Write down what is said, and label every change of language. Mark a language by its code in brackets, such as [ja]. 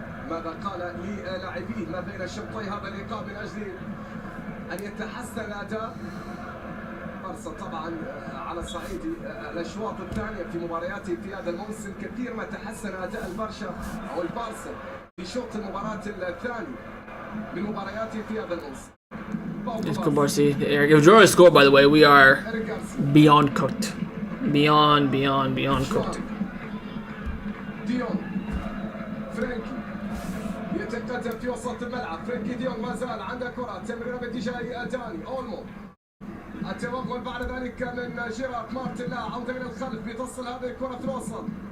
[ar] ماذا قال للاعبيه ما بين شوطي هذا اللقاء من أجل أن يتحسن الأداء؟ بارسا طبعا على صعيد الأشواط الثانية في مبارياته في هذا الموسم كثير ما تحسن أداء البرشا أو البارسا في شوط المباراة الثاني من مبارياته في هذا الموسم. [en] It's Koubassi, Eric. If Girona score, by the way, we are beyond cooked. Beyond cooked. [ar] ديون فرانكي يتقدم في وسط الملعب. فرانكي ديون ما زال عنده كرة تمريرة باتجاه داني أولمو. التوغل بعد ذلك من جيرارد مارتن. لا عودة إلى الخلف بتصل هذه الكرة في الوسط.